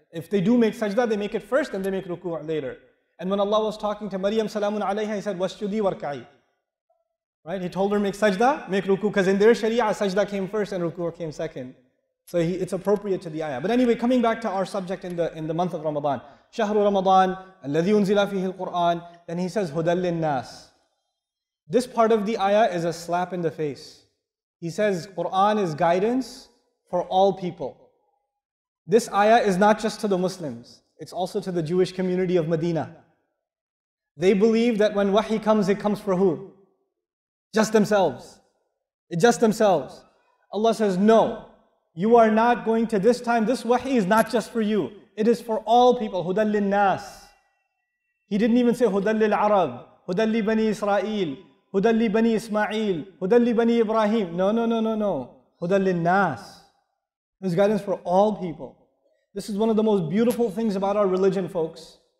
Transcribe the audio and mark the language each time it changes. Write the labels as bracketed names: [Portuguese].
[English] If they do make sajda, they make it first and they make ruku' later. And when Allah was talking to Maryam salamun alayha, He said, [Arabic] وَاسْجُدِي وَارْكَعِي. [English] Right? He told her, make sajda, make ruku', because in their sharia, sajda came first and ruku' came second. So it's appropriate to the ayah. But anyway, coming back to our subject in the month of Ramadan. [Arabic] شهر رمضان الذي أنزل فيه القرآن. [English] Then He says, [Arabic] هُدًى لِلنَّاسِ. [English] This part of the ayah is a slap in the face. He says, Quran is guidance for all people. This ayah is not just to the Muslims. It's also to the Jewish community of Medina. They believe that when wahi comes, it comes for who? Just themselves. Just themselves. Allah says, no. You are not going to this time. This wahi is not just for you. It is for all people. [Arabic] هُدًى لِلنَّاسِ. [English] He didn't even say [Arabic] هُدًى لِلْعَرَبِ, هُدًى لِبَنِي إِسْرَائِيل, هُدًى لِبَنِي إِسْمَاعِيل, هُدًى لِبَنِي إِبْرَاهِيم. No. هُدًى لِلنَّاسِ. [English] This is guidance for all people. This is one of the most beautiful things about our religion, folks.